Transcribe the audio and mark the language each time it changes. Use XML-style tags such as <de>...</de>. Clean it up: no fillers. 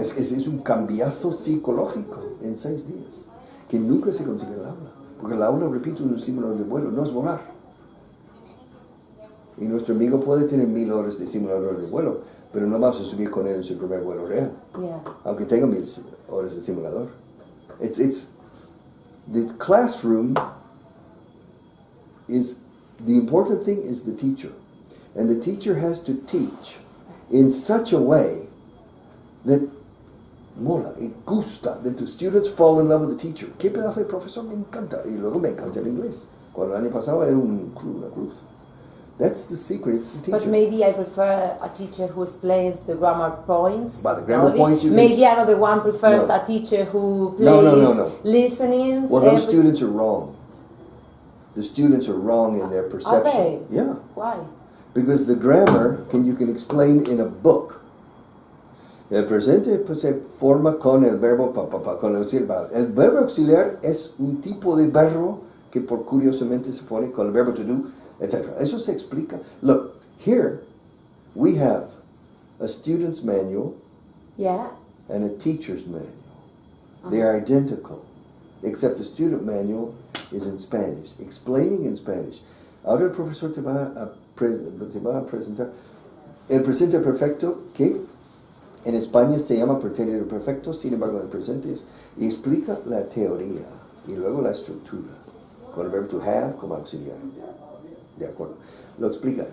<es>Es un cambiazo psicológico en 6 días, que nunca se consigue en el aula. Porque el aula, repito, es un simulador de vuelo, no es volar. Y nuestro amigo puede tener 1000 horas de simulador de vuelo, pero no vamos a subir con él en su primer vuelo real.</es> <en>yeah.</en> <es>Aunque tenga 1000 horas de simulador.</es> <en>It's the classroom is, the important thing is the teacher. And the teacher has to teach in such a way that</en> <es>mola y gusta,</es> <en>that the students fall in love with the teacher.</en> <es>¿Qué pedazo de profesor? Me encanta. Y luego me encanta el inglés. Cuando el año pasado era una cruz.</es> <en>That's the secret, it's the teacher. But maybe I prefer a teacher who explains the grammar points. But the grammar slowly. points you can... Maybe another one prefers No. a teacher who plays No. listenings. Well, those students are wrong. The students are wrong in their perception. Are they? Yeah. Why? Because the grammar you can explain in a book.</en> <es>El presente pues, se forma con el verbo con el auxiliar. El verbo auxiliar es un tipo de verbo que por curiosamente se pone con el verbo to do, etc. Eso se explica.</es> <en>Look, here we have a student's manual Yeah. and a teacher's manual. They are identical, except the student manual is in Spanish, explaining in Spanish.</en> <es>Ahora el profesor te va a presentar el presente perfecto, que en España se llama pretérito perfecto, sin embargo en el presente es, y explica la teoría y luego la estructura, con el verbo to have como auxiliar. De acuerdo. Lo explica.</es>